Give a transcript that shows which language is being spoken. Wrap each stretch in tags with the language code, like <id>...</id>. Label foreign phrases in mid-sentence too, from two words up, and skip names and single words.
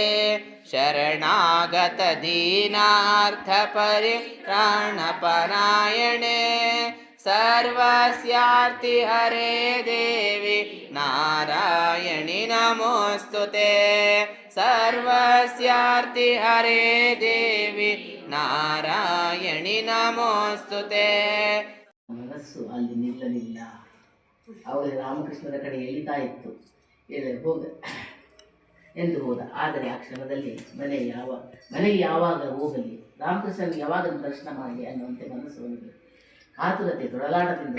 <sa>शरणागतदीनार्थपरित्राणपरायणे, सर्वस्यार्ति हरे देवी नारायणि नमोऽस्तुते, सर्वस्यार्ति हरे देवी नारायणि नमोऽस्तुते.</sa> <kn>ಮನಸ್ಸು ಅಲ್ಲಿ ನಿಲ್ಲಲಿಲ್ಲ. ಅವರಿಗೆ ರಾಮಕೃಷ್ಣರ ಕಡೆ ಎಳಿತಾ ಇತ್ತು. ಹೋಗ ಎಂದು ಹೋದ. ಆದರೆ ಆ ಕ್ಷಣದಲ್ಲಿ ಮನೆಗೆ ಯಾವಾಗ ಹೋಗಲಿ, ರಾಮಕೃಷ್ಣನಿಗೆ ಯಾವಾಗ ದರ್ಶನ ಮಾಡಲಿ ಅನ್ನುವಂತೆ ಮನಸ್ಸು ಅವನಿಗೆ ಆತುರತೆ, ತೊಳಲಾಟದಿಂದ.</kn>